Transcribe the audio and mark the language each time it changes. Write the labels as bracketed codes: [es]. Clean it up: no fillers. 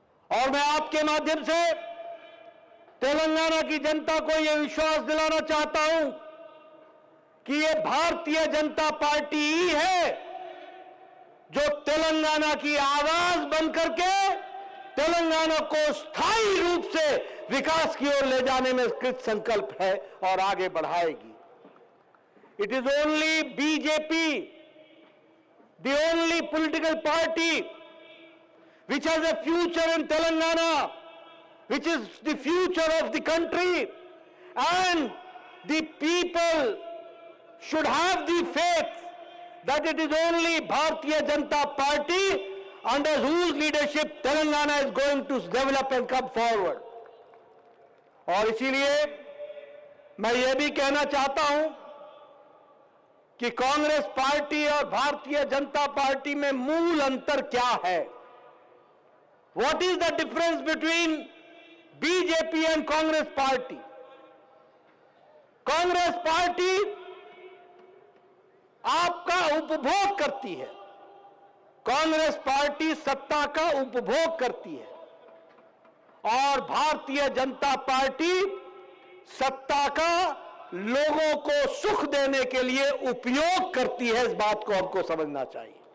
[hi] और मैं आपके माध्यम से तेलंगाना की जनता को यह विश्वास दिलाना चाहता हूं कि यह भारतीय जनता पार्टी ही है जो तेलंगाना की आवाज बनकर के तेलंगाना को स्थायी रूप से विकास की ओर ले जाने में कृत संकल्प है और आगे बढ़ाएगी। [en] It is only BJP, the only political party which has a future in Telangana, which is the future of the country, and the people should have the faith that it is only Bharatiya Janata Party under whose leadership Telangana is going to develop and come forward. [hi] और इसीलिए मैं यह भी कहना चाहता हूं कि Congress party और भारतीय जनता पार्टी में मूल अंतर क्या है? [en] What is the difference between BJP and Congress party? [hi] Congress party आपका उपभोग करती है, कांग्रेस पार्टी सत्ता का उपभोग करती है और भारतीय जनता पार्टी सत्ता का लोगों को सुख देने के लिए उपयोग करती है। इस बात को हमको समझना चाहिए।